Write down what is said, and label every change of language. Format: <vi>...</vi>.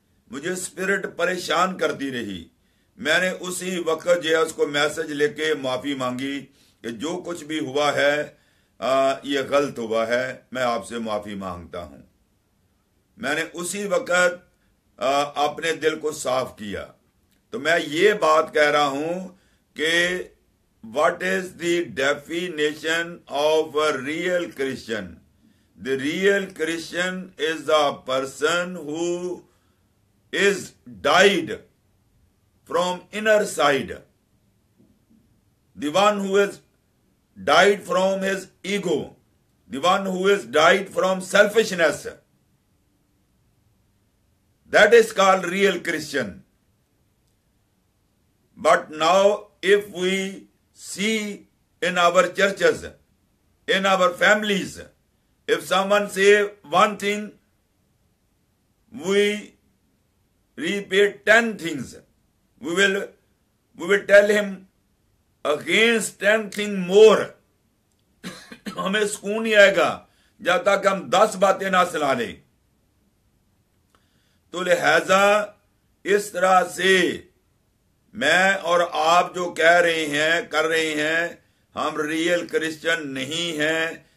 <hi>मुझे स्पिरिट परेशान करती रही। मैंने उसी वक्त जो है उसको मैसेज लेके माफी मांगी कि जो कुछ भी हुआ है ये गलत हुआ है, मैं आपसे माफी मांगता हूं। मैंने उसी वक्त अपने दिल को साफ किया। तो मैं ये बात कह रहा हूं कि</hi> <en>what is the definition of a real Christian? The real Christian is a person who is died from inner side. The one who is died from his ego. The one who is died from selfishness. That is called real Christian. But now if we see in our churches, in our families, if someone say one thing, we repeat 10 things. We will tell him against 10 things more.</en> <hi>हमें सुकून नहीं आएगा जब तक हम 10 बातें ना सुना लें। तो लिहाजा इस तरह से मैं और आप जो कह रहे हैं, कर रहे हैं, हम रियल क्रिश्चियन नहीं हैं।</hi>